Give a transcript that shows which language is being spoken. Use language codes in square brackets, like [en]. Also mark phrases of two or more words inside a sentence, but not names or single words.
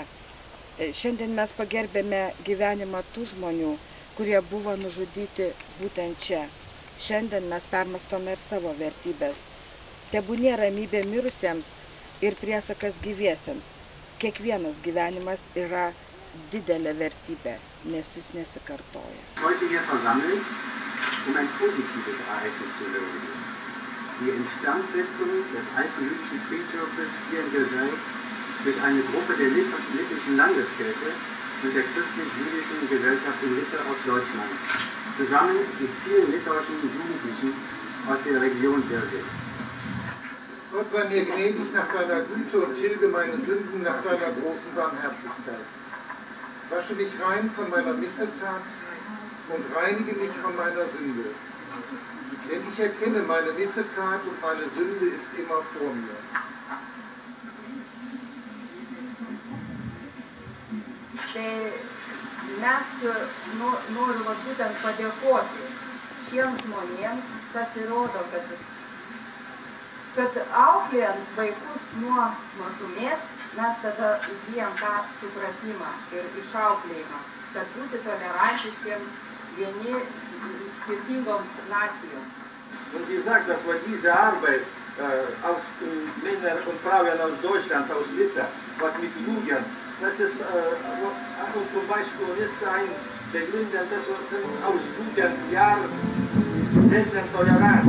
[lt] Šiandien mes pagerbėme gyvenimą tų žmonių, kurie buvo nužudyti būtent čia. Šiandien mes permastome ir savo vertybės. Tebūnie ramybė mirusiems ir priesakas gyviesiems. Kiekvienas gyvenimas yra didelė vertybė, nes jis nesikartoja. [de] Heute hier versammelt, ein positives Ereignis zu würdigen. Die Instandsetzung des alten jüdischen Friedhofes hier in Biržai durch eine Gruppe der littischen Landeskirche und der christlich-jüdischen Gesellschaft in Lippe aus Deutschland, zusammen mit vielen litauischen Jugendlichen aus der Region Biržai. Gott sei mir gnädig nach deiner Güte und tilge meine Sünden nach deiner großen Barmherzigkeit. Wasche mich rein von meiner Missetat und reinige mich von meiner Sünde. Denn ich erkenne meine Missetat und meine Sünde ist immer vor mir. [lt] Tai mes noriu būtent padėkoti šiems žmonėms, kas įrodo, kad auklėjant vaikus nuo mažumės, mes tada įgyjam tą supratimą ir išauklėjimą, kad būti tolerantiškiams vieni skirtingoms nacijoms. [de] Und sie sagt, dass wir diese Arbeit aus Männer und Frauen aus Deutschland, aus Lippe, was mit Jugend, das ist zum Beispiel ist ein Begründer, dass wir aus guten Jahren lernen Toleranz.